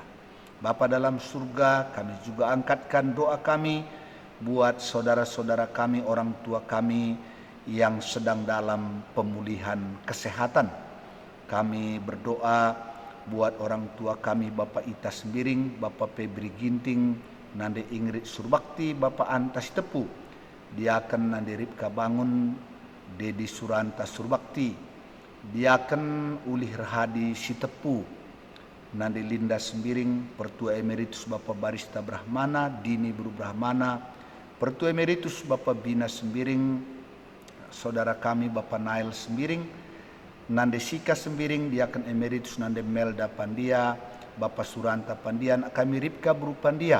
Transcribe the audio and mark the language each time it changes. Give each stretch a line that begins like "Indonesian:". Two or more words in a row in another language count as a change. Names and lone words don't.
Indonesian: Bapa dalam surga, kami juga angkatkan doa kami buat saudara-saudara kami, orang tua kami yang sedang dalam pemulihan kesehatan. Kami berdoa buat orang tua kami, Bapak Ita Sembiring, Bapak Febri Ginting, Nande Ingrid Surbakti, Bapak Antas Tepu, Diaken Nande Ripka Bangun, Dedi Suranta Surbakti, Diaken Ulih Rahadi Sitepu, Nande Linda Sembiring, Pertua Emeritus Bapak Barista Brahmana, Dini Buru Brahmana, Pertua Emeritus Bapak Bina Sembiring, saudara kami Bapak Nail Sembiring, Nande Sika Sembiring, Diaken Emeritus Nande Melda Pandia, Bapak Suranta Pandian, kami Ripka Buru Pandia.